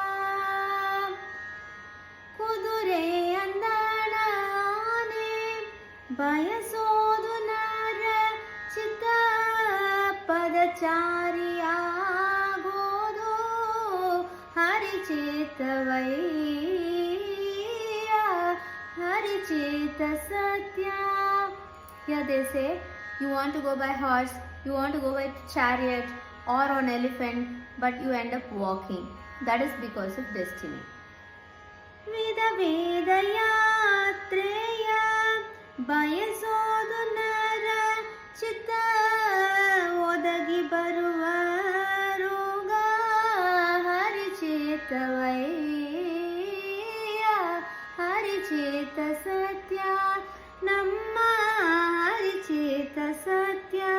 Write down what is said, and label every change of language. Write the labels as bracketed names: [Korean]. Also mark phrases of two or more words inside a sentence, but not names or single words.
[Kannada] ಕುದುರೆ ಅಂದಣ ಆನೆ ಬಯಸೋದು ನರ ಚಿತ್ತ ಪದಚಾರಿಯಾಗೋದು ಹರಿಚಿತ್ತವಯ್ಯ ಹರಿಚಿತ್ತ ಸತ್ಯ. [English] Here they say, you want to go by horse, you want to go by chariot or on elephant, but you end up walking. That is because of destiny. [Kannada] ವಿಧ ವೇದ ಯಾತ್ರೆಯ ಬಯಸೋದು ನರ ಚಿತ್ತ ಒದಗಿ ಬರುವ ರೋಗ ಹರಿಚಿತ್ತವಯ್ಯ ಹರಿಚಿತ್ತ ಸತ್ಯ ನಮ್ಮ ಹರಿಚಿತ್ತ ಸತ್ಯ